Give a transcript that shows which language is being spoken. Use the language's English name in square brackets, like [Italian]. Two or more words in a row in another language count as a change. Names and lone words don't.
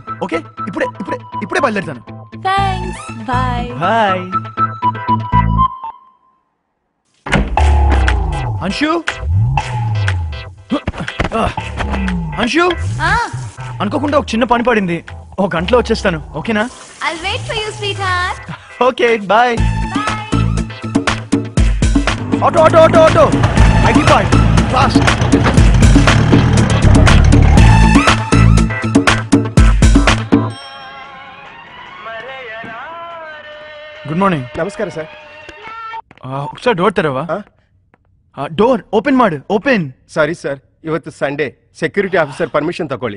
[Telugu] ఓకే, ఇప్పుడే ఇప్పుడే ఇప్పుడే బయలుదేరుతాను. [English] thanks. bye. [Telugu] బాయ్. అంశు, అంశు, అనుకోకుండా ఒక చిన్న పని పడింది. ఒక గంటలో వచ్చేస్తాను. ఓకేనా? [English] I'll wait for you, sweetheart. okay, bye. auto auto auto auto. [Telugu] ఐటీ పార్క్ ఫాస్ట్. [English] good morning. [Kannada] ನಮಸ್ಕಾರ ಸರ್. [Telugu] ఒకసారి డోర్ తెరవా? [English] door open [Kannada] ಮಾಡು. ಓಪನ್. [English] sorry sir, [Kannada] ಇವತ್ತು ಸಂಡೇ, [English] security officer permission [Kannada] ತಗೊಳ್ಳಿ.